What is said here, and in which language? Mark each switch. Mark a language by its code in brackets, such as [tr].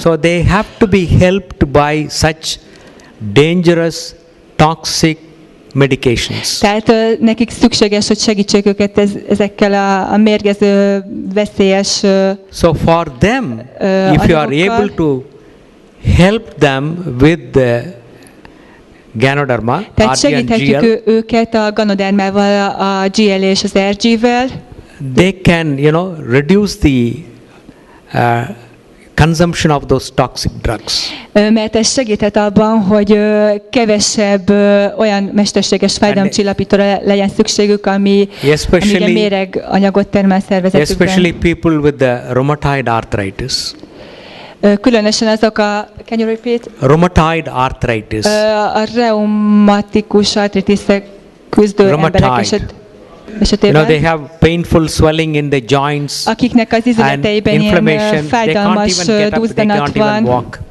[en] So they have to be helped by such dangerous, toxic medications. [hu] Tehát nekik szükséges, hogy segítsék őket ezekkel a mérgező, veszélyes [en] So for them, if you are able to help them with the Ganoderma, [hu] tehát segíthetjük őket a Ganodermával, a GL és az RG-vel. [en] They can, reduce the consumption of those toxic drugs. [hu] Mert ez segíthet abban, hogy kevesebb olyan mesterséges fájdalomcsillapítóra legyen szükségük, ami méreganyagot termel szervezetükben. [en] Especially people with the rheumatoid arthritis. [hu] Különösen azok [en] can you repeat? Rheumatoid arthritis. [hu] A reumatikus artritiszek küzdő emberek esetében. [en] They have painful swelling in the joints. [hu] Akiknek az izületeiben ilyen fájdalmas duzzanat van.